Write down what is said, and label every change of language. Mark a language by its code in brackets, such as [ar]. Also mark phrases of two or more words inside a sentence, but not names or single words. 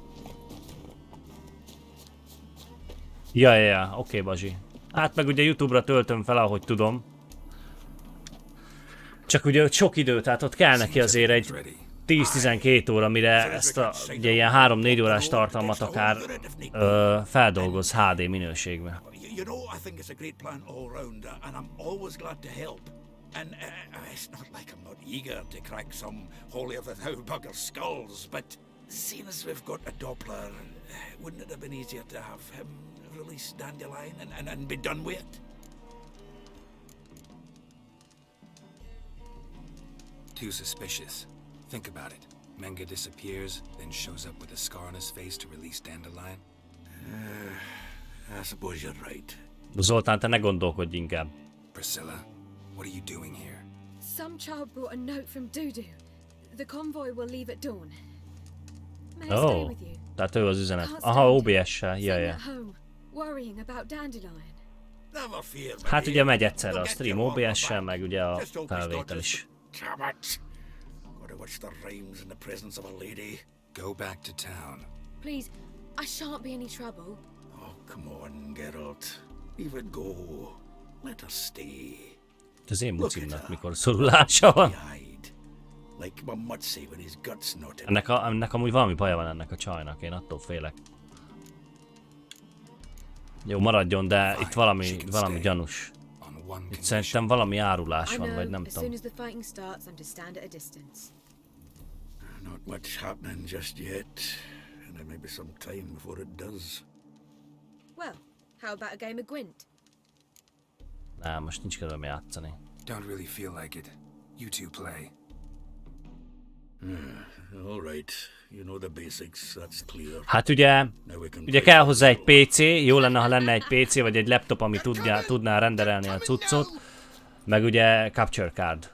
[hu] Jaj, oké, Bazsi. Hát meg ugye YouTube-ra töltöm fel, ahogy tudom. Csak ugye ott sok idő, tehát ott kell neki azért egy 10-12 óra, mire ezt a ugye ilyen 3-4 órás tartalmat akár feldolgoz HD minőségbe. [en] You know, I think it's a great plan all round, and I'm always glad to help. And it's not like I'm not eager to crack some holier-than-thou bugger skulls, but seeing as we've got a Doppler, wouldn't it have been easier to have him release Dandelion and be done with it? Too suspicious. Think about it. Menga disappears, then shows up with a scar on his face to release Dandelion. I suppose you're right. [hu] Zoltán, te ne gondolkodj inkább. [en] Priscilla, what are you doing here? Some child brought a note from Dudu. The convoy will leave at dawn. May I stay Oh, with you? [hu] tehát ő az üzenet. Aha, OBS-sel, jaj. [en] Worrying about Dandelion. [hu] Hát ugye megy egyszerre a stream OBS-sel, meg ugye a felvétel is. [en] Gotta watch the rhymes in the presence of a lady. Go back to town. Please, I shan't be any trouble. Oh, come on, Geralt. Even go. Let her stay. [hu] Az én mucimnak mikor szorulása van. [en] Like my mutsi when his guts knotted. [hu] Ennek amúgy valami baja van ennek a csajnak, én attól félek. Jó, maradjon, de itt valami gyanús. Itt szerintem valami árulás van, vagy nem tudom. [en] Not much happening just yet, and there may be some time before it does. Well, how about a game of Gwent? [hu] Nem, most nincs kedvem játszani. [en] Don't really feel like it. You two play. All right, you know the basics, that's clear. [hu] Hát ugye kell hozzá egy PC, jó lenne, ha lenne egy PC vagy egy laptop, ami tudná renderelni a cuccot, meg ugye capture card.